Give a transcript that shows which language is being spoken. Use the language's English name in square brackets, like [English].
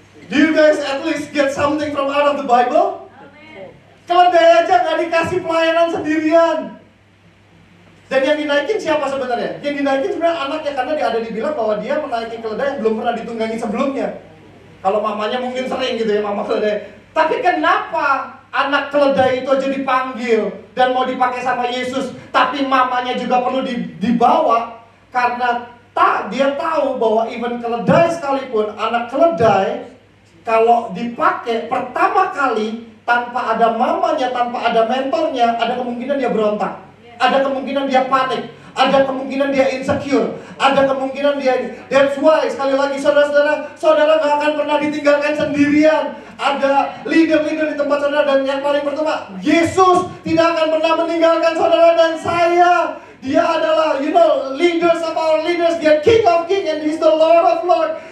[English] Do you guys at least get something from out of the Bible? [Indonesian] Keledai aja nggak dikasih pelayanan sendirian. Dan yang dinaikin siapa sebenarnya? Yang dinaikin sebenarnya anaknya, karena dia ada dibilang bahwa dia menaiki keledai yang belum pernah ditunggangi sebelumnya. Kalau mamanya mungkin sering gitu ya, mama keledai. Tapi kenapa anak keledai itu aja dipanggil dan mau dipakai sama Yesus, tapi mamanya juga perlu dibawa? Karena dia tahu bahwa even keledai sekalipun, anak keledai kalau dipakai pertama kali tanpa ada mamanya, tanpa ada mentornya, ada kemungkinan dia berontak, ada kemungkinan dia panik, ada kemungkinan dia insecure, ada kemungkinan dia. [English] That's why [Indonesian] sekali lagi saudara gak akan pernah ditinggalkan sendirian. Ada leader-leader di tempat saudara, dan yang paling pertama, Yesus tidak akan pernah meninggalkan saudara dan saya. Dia adalah, [English] leaders of our leaders. Dia King of Kings and He's the Lord of Lords.